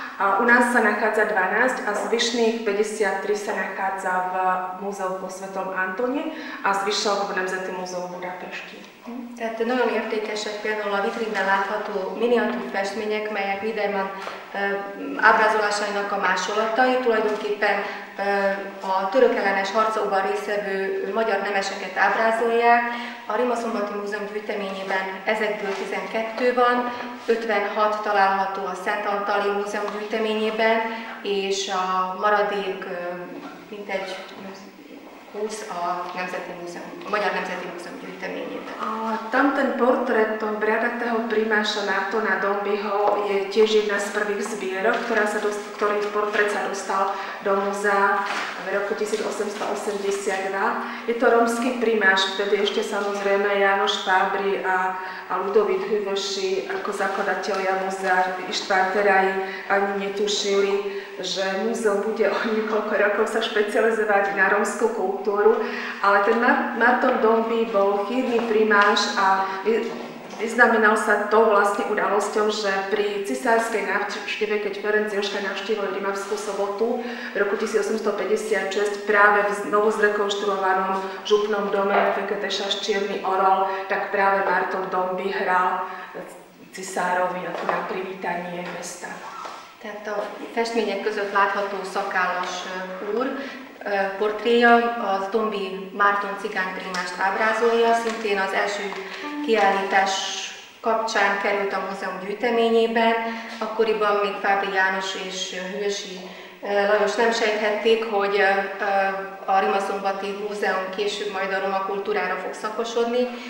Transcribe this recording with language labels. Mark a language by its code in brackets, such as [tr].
[sk] A u nás sa nachádza 12 a zvyšných 53 sa nachádza v múzeu po Svetom Antone a zvyšok v Nemzeti múzeum Budapesti. [hu] Tehát nagyon értékesek például a vitrínben látható miniatúr festmények, melyek Biderman ábrázolásainak a másolatai, tulajdonképpen a török ellenes harcokban résztvevő magyar nemeseket ábrázolják. A Rimaszombathi Múzeum gyűjteményében ezekből 12 van, 56 található a Szent Antali Múzeum gyűjteményében, és a maradék mintegy 20 a Magyar Nemzeti Múzeum gyűjteményében. [sk] Tam ten portrét toho bradatého primáša Martona Dombeyho je tiež jedna z prvých zbierok, ktorý portrét sa dostal do múzea v roku 1882. Je to rómsky primáš, vtedy ešte samozrejme Jánoš Fábry a Ludovít Hüvöši ako zakladatelia múzea Ištván Teraj ani netušili, že múzeum bude o niekoľko rokov sa špecializovať na rómsku kultúru, ale ten Marton Dombey bol chýrny primáš a vyznamenal sa to vlastne udalosťou, že pri cisárskej návšteve, keď Ferenc Jožka navštívil Rimavskú Sobotu v roku 1856 práve v novozrekonštruovanom župnom dome Feketeša Čierny orol, tak práve Marton Dombey hral cisárovi ako na privítanie mesta. [hu] Tehát a festmények között látható szakállas úr portréja az Dombey Márton cigányprimást ábrázolja, szintén az első kiállítás kapcsán került a múzeum gyűjteményében. Akkoriban még Fábry János és Hüvösi Lajos nem sejthették, hogy a Rimaszombathi Múzeum később majd a roma kultúrára fog szakosodni.